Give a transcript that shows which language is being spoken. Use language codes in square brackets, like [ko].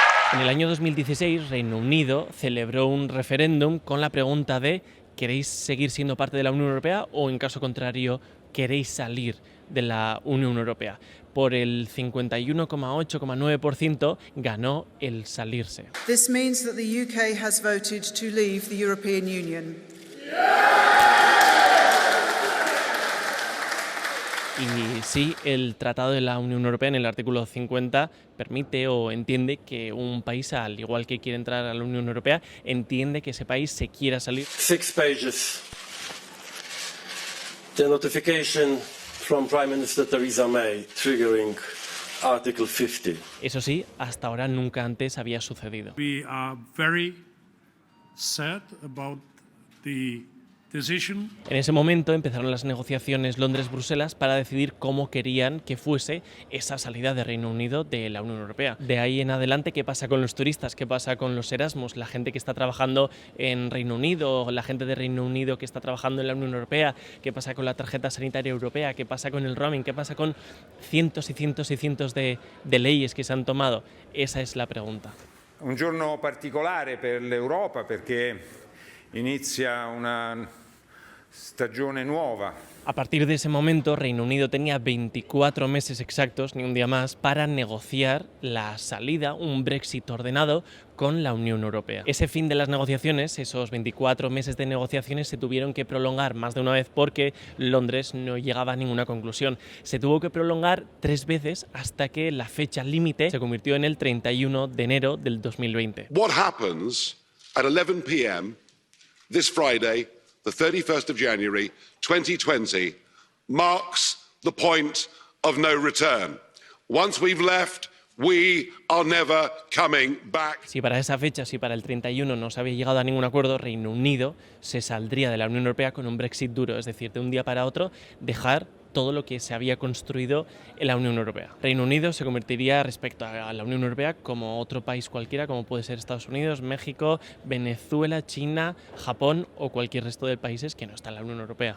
[es] En el año 2016, Reino Unido celebró un referéndum con la pregunta de ¿queréis seguir siendo parte de la Unión Europea o, en caso contrario, queréis salir de la Unión Europea? Por el 51,8,9% ganó el salirse. [en] This means that the UK has voted to leave the European Union. [es] Y sí, el Tratado de la Unión Europea en el artículo 50 permite o entiende que un país, al igual que quiere entrar a la Unión Europea, entiende que ese país se quiera salir. [en] 6 pages. The notification from Prime Minister Theresa May triggering Article 50. [es] Eso sí, hasta ahora nunca antes había sucedido. [en] We are very sad about the decision. [es] En ese momento empezaron las negociaciones Londres-Bruselas para decidir cómo querían que fuese esa salida de Reino Unido de la Unión Europea. De ahí en adelante, ¿qué pasa con los turistas? ¿Qué pasa con los Erasmus? La gente que está trabajando en Reino Unido, la gente de Reino Unido que está trabajando en la Unión Europea, ¿qué pasa con la tarjeta sanitaria europea? ¿Qué pasa con el roaming? ¿Qué pasa con cientos y cientos y cientos de leyes que se han tomado? Esa es la pregunta. [it] Un giorno particolare per l'Europa perché inizia una stagione nuova. [es] A partir de ese momento, Reino Unido tenía 24 meses exactos, ni un día más, para negociar la salida, un Brexit ordenado, con la Unión Europea. Ese fin de las negociaciones, esos 24 meses de negociaciones, se tuvieron que prolongar más de una vez porque Londres no llegaba a ninguna conclusión. Se tuvo que prolongar 3 veces hasta que la fecha límite se convirtió en el 31 de enero del 2020. [en] What happens at 11 p.m. this Friday, the 31st of January 2020, marks the point of no return. Once we've left, we are never coming back. [es] Si para esa fecha, si para el 31 no se había llegado a ningún acuerdo, Reino Unido se saldría de la Unión Europea con un Brexit duro, es decir, de un día para otro dejar todo lo que se había construido en la Unión Europea. Reino Unido se convertiría respecto a la Unión Europea como otro país cualquiera, como puede ser Estados Unidos, México, Venezuela, China, Japón o cualquier resto de países que no están en la Unión Europea.